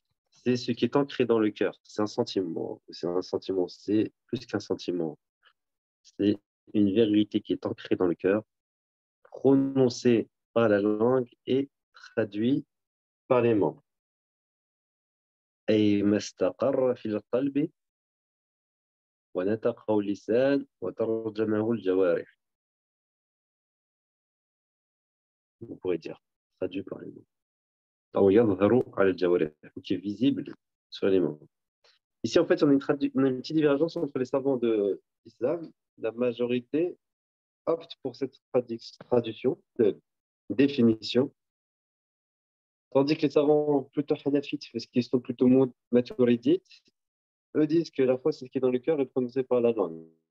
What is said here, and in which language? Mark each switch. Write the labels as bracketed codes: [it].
[fr] C'est ce qui est ancré dans le cœur. C'est un sentiment. C'est plus qu'un sentiment. C'est une vérité qui est ancrée dans le cœur, prononcée par la langue et traduite par les membres. [ar] أي ما استقر في القلب ونطقه اللسان وترجمه الجوارح. [fr] Vous pourrez dire, traduit par les membres. [ar] أو يظهر على الجوارح, [fr] qui est visible sur les membres. Ici, en fait, on a une petite divergence entre les savants de l'islam. La majorité opte pour cette traduction, de définition, tandis que les savants plutôt hanafites, parce qu'ils sont plutôt maturidites, eux disent que la foi, c'est ce qui est dans le cœur et prononcé par la langue.